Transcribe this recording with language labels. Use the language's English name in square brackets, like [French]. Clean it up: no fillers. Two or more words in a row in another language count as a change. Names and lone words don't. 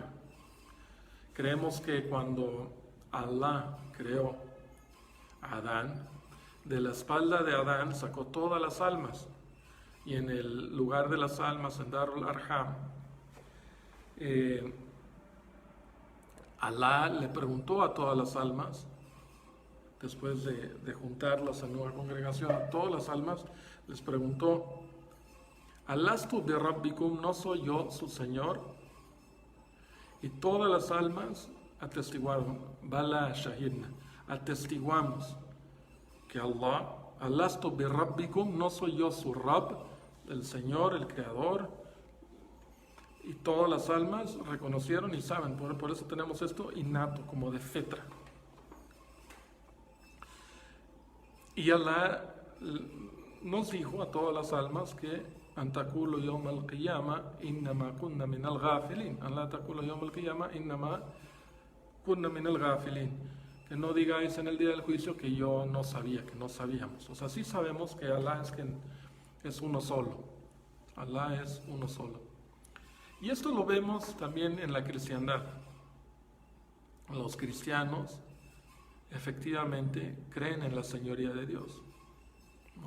[Spanish] Creemos que cuando Allah creó a Adán, de la espalda de Adán sacó todas las almas, y en el lugar de las almas, en [Arabic] دار الأرحام, [Spanish] Allah le preguntó a todas las almas, después de juntarlas en una congregación, a todas las almas les preguntó: [Arabic] ألست بربكم, [Spanish] ¿no soy yo su Señor? Y todas las almas atestiguaron: [Arabic] بلى شهدنا, [Spanish] atestiguamos. que Allah, [Arabic] ألست بربكم, [Spanish] no soy yo su Rabb, el Señor, el Creador. Y todas las almas reconocieron y saben, por eso tenemos esto innato, como de fetra. Y Allah nos dijo a todas las almas que [Arabic] أن تقولوا يوم القيامة إنما كنا من الغافلين. الله تقولوا يوم القيامة إنما كنا من الغافلين. [Spanish] Que no digáis en el día del juicio que yo no sabía, que no sabíamos. O sea, sí sabemos que Allah es uno solo. Allah es uno solo. Y esto lo vemos también en la cristiandad. Los cristianos efectivamente creen en la señoría de Dios, ¿no?